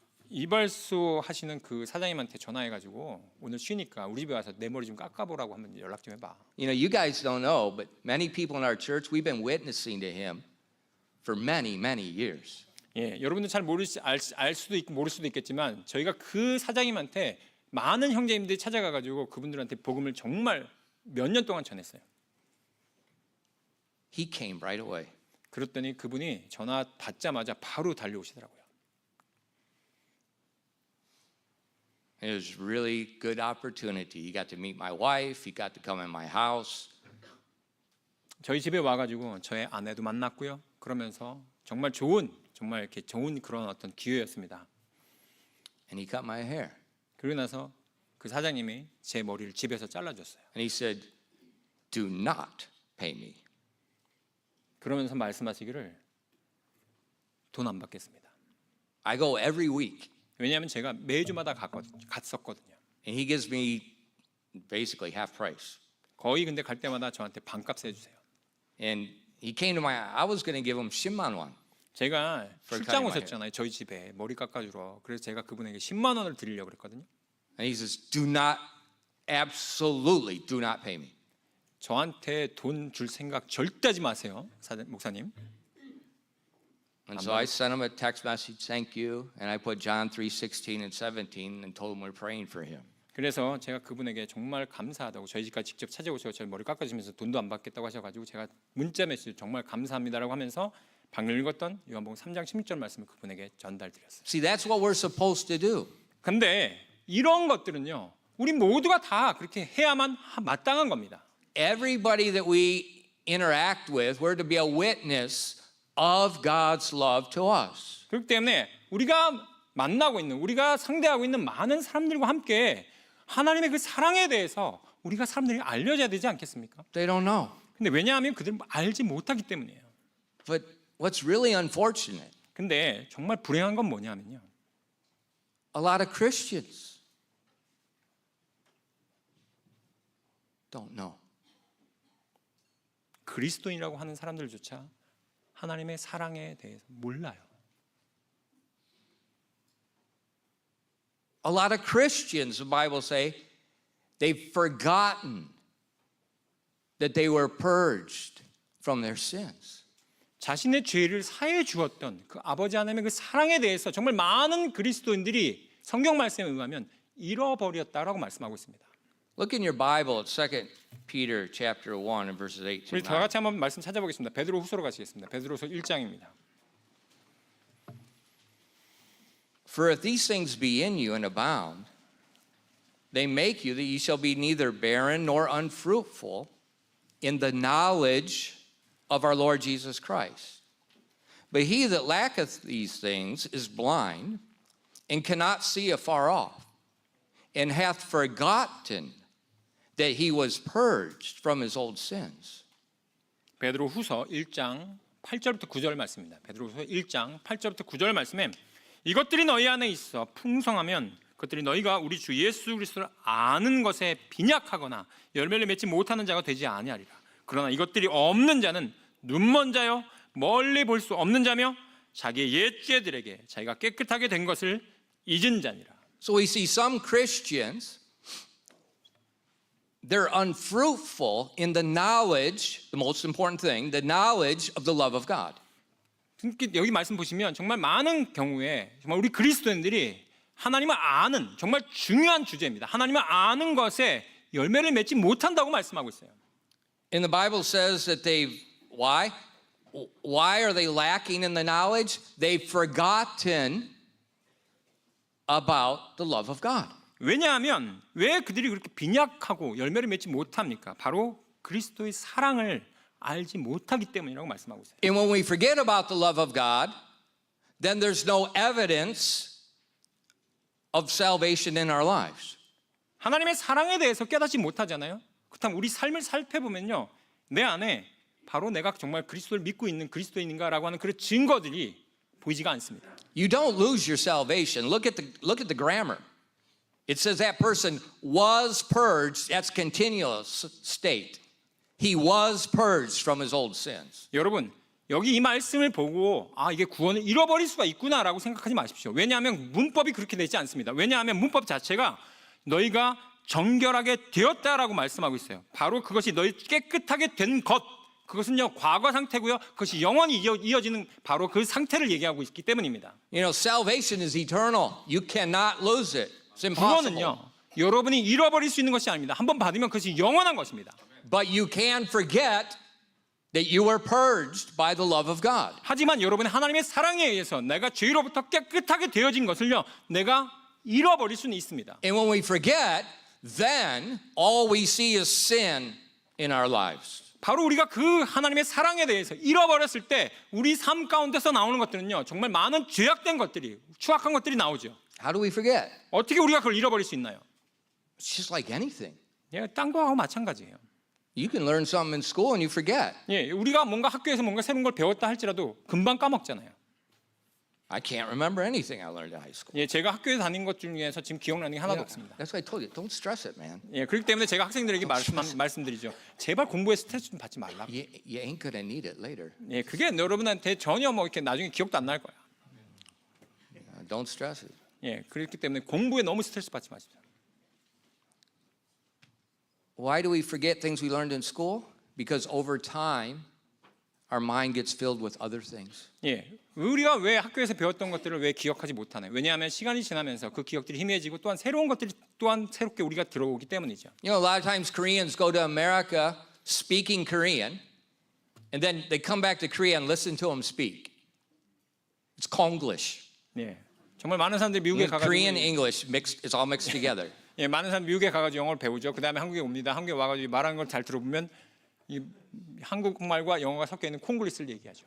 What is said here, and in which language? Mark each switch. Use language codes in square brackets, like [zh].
[ko] 이발소 하시는 그 사장님한테 전화해가지고 오늘 쉬니까 우리 집에 와서 내 머리 좀 깎아보라고 한번 연락 좀 해봐. [en] You know, you guys don't know, but many people in our church, we've been witnessing to him for many, many years. [ko] 예, 여러분들 잘 알 수도 있고 모를 수도 있겠지만 저희가 그 사장님한테 많은 형제님들이 찾아가가지고 그분들한테 복음을 정말 몇 년 동안 전했어요. [en] He came right away. [ko] 그랬더니 그분이 전화 받자마자 바로 달려오시더라고요. [en] It was a really good opportunity. He got to meet my wife. He got to come in my house. [ko] 저희 집에 와가지고 저의 아내도 만났고요. 그러면서 정말 이렇게 좋은 그런 어떤 기회였습니다. [en] And he cut my hair. [ko] 그러고 나서 그 사장님이 제 머리를 집에서 잘라줬어요. [en] And he said, do not pay me. [ko] 그러면서 말씀하시기를 돈 안 받겠습니다. [en] I go every week. [ko] 왜냐하면 제가 매주마다 갔었거든요. [en] And he gives me basically half price. [ko] 거의 근데 갈 때마다 저한테 반값 해주세요. [en] And he came to I was going to give him 10만 원. [ko] 제가 [en] For [ko] 출장 [en] cutting my [ko] 오셨잖아요. 저희 집에 머리 깎아주러. 그래서 제가 그분에게 10만 원을 드리려고 그랬거든요. [en] And he says, do not, absolutely do not pay me. [ko] 저한테 돈 줄 생각 절대 하지 마세요, 목사님. [en] And so I sent him a text message, thank you. And I put John 3:16 and 17 and told him we're praying for him. [ko] 그래서 제가 그분에게 정말 감사하다고 저희 집까지 직접 찾아오셔서 저희 머리 깎아주면서 돈도 안 받겠다고 하셔가지고 제가 문자 메시지 정말 감사합니다라고 하면서 방금 읽었던 요한복음 3장 16절 말씀을 그분에게 전달드렸어요. [en] See, that's what we're supposed to do. [ko] 근데 이런 것들은요, 우리 모두가 다 그렇게 해야만 마땅한 겁니다. [en] Everybody that we interact with, we're to be a witness of God's love to us. [ko] 그렇기 때문에 우리가 만나고 있는, 우리가 상대하고 있는 많은 사람들과 함께 하나님의 그 사랑에 대해서 우리가 사람들이 알려줘야 되지 않겠습니까? [en] They don't know. [ko] 근데 왜냐하면 그들은 알지 못하기 때문이에요. [en] But what's really unfortunate, [ko] 근데 정말 불행한 건 뭐냐면요, [en] a lot of Christians don't know. [ko] 그리스도인이라고 하는 사람들조차 하나님의 사랑에 대해서 몰라요. [en] A lot of Christians, the Bible say, they've forgotten that they were purged from their sins. [ko] 자신의 죄를 사해 주었던 그 아버지 하나님의 그 사랑에 대해서 정말 많은 그리스도인들이 성경 말씀에 의하면 잃어버렸다라고 말씀하고 있습니다. [en] Look in your Bible at 2 Peter chapter 1 and verses 8 to [ko] 우리 다 [en] 9. [ko] 같이 한번 말씀 찾아보겠습니다. 베드로후서로 가시겠습니다. 베드로후서 1장입니다. [en] For if these things be in you and abound, they make you that ye shall be neither barren nor unfruitful in the knowledge of our Lord Jesus Christ. But he that lacketh these things is blind and cannot see afar off, and hath forgotten that he was purged from his old sins. [ko] 베드로후서 1장 8절부터 9절 말씀입니다. 베드로후서 1장 8절부터 9절 말씀에 이것들이 너희 안에 있어 풍성하면 그것들이 너희가 우리 주 예수 그리스도를 아는 것에 빈약하거나 열매를 맺지 못하는 자가 되지 아니하리라. 그러나 이것들이 없는 자는 눈먼 자요 멀리 볼 수 없는 자며 자기의 옛 죄들에게 자기가 깨끗하게 된 것을 잊은 자니라. [en] So we see some Christians, they're unfruitful in the knowledge, the most important thing, the knowledge of the love of God. [ko] 여기 말씀 보시면 정말 많은 경우에 정말 우리 그리스도인들이 하나님을 아는 정말 중요한 주제입니다. 하나님을 아는 것에 열매를 맺지 못한다고 말씀하고 있어요. [en] And the Bible says that why are they lacking in the knowledge? They've forgotten about the love of God. [ko] 왜냐하면 왜 그들이 그렇게 빈약하고 열매를 맺지 못합니까? 바로 그리스도의 사랑을 알지 못하기 때문이라고 말씀하고 있어요. [en] And when we forget about the love of God, then there's no evidence of salvation in our lives. [ko] 하나님의 사랑에 대해서 깨닫지 못하잖아요. 그렇다면 우리 삶을 살펴보면요, 내 안에 바로 내가 정말 그리스도를 믿고 있는 그리스도인인가라고 하는 그런 증거들이 보이지가 않습니다. [en] You don't lose your salvation. Look at the grammar. It says that person was purged. That's continuous state. He was purged from his old sins. [ko] 여러분, 여기 이 말씀을 보고 이게 구원을 잃어버릴 수가 있구나라고 생각하지 마십시오. 왜냐하면 문법이 그렇게 되지 않습니다. 왜냐하면 문법 자체가 너희가 정결하게 되었다라고 말씀하고 있어요. 바로 그것이 너희 깨끗하게 된 것, 그것은요 과거 상태고요. 그것이 영원히 이어지는 바로 그 상태를 얘기하고 있기 때문입니다. [en] You know, salvation is eternal. You cannot lose it. It's impossible. [ko] 구원은요 여러분이 잃어버릴 수 있는 것이 아닙니다. 한번 받으면 그것이 영원한 것입니다. [en] But you can forget that you were purged by the love of God. [ko] 하지만 여러분의 하나님의 사랑에 의해서 내가 죄로부터 깨끗하게 되어진 것을요 내가 잃어버릴 수는 있습니다. [en] And when we forget, then all we see is sin in our lives. [ko] 바로 우리가 그 하나님의 사랑에 대해서 잃어버렸을 때 우리 삶 가운데서 나오는 것들은요 정말 많은 죄악된 것들이 추악한 것들이 나오죠. [en] How do we forget? [ko] 어떻게 우리가 그걸 잃어버릴 수 있나요? [en] It's just like anything. [ko] 예, 딴 거하고 마찬가지예요. [en] You can learn something in school and you forget. [ko] 예, 우리가 뭔가 학교에서 뭔가 새로운 걸 배웠다 할지라도 금방 까먹잖아요. [en] I can't remember anything I learned in high school. [ko] 예, 제가 학교에 다닌 것 중에서 지금 기억나는 게 하나도 없습니다. [en] That's why I told you, don't stress it, man. [ko] 예, 그렇기 때문에 제가 학생들에게 말씀드리죠. 제발 공부에 스트레스 좀 받지 말라고. [en] You ain't gonna need it later. [ko] 예, 그게 여러분한테 전혀 뭐 이렇게 나중에 기억도 안 날 거야. [en] Don't stress it. [ko] 예, 그렇기 때문에 공부에 너무 스트레스 받지 마십시오. [en] Why do we forget things we learned in school? Because over time, our mind gets filled with other things. [ko] 예, 우리가 왜 학교에서 배웠던 것들을 왜 기억하지 못하나요? 왜냐하면 시간이 지나면서 그 기억들이 희미해지고 또한 새로운 것들이 또한 새롭게 우리가 들어오기 때문이죠. [en] You know, a lot of times Koreans go to America speaking Korean, and then they come back to Korea and listen to them speak. It's Konglish. [ko] 예, 정말 많은 사람들이 미국에 가가지고 [en] Korean English mixed. It's all mixed together. [ko] 예, 많은 사람 미국에 가가지고 영어를 배우죠. 그 다음에 한국에 옵니다. 한국에 와가지고 말하는 걸 잘 들어보면 이 한국말과 영어가 섞여 있는 콩글리시를 얘기하죠.